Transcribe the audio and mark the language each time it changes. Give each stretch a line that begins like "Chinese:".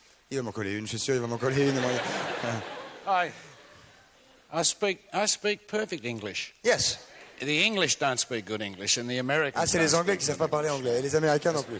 French: Il va m'en coller une, je suis sûr, il va m'en coller une.
English: I speak perfect English. Yes. The English don't speak good English, and the Americans.
French: Ah, c'est les Anglais qui ne savent pas parler anglais, et les Américains non plus.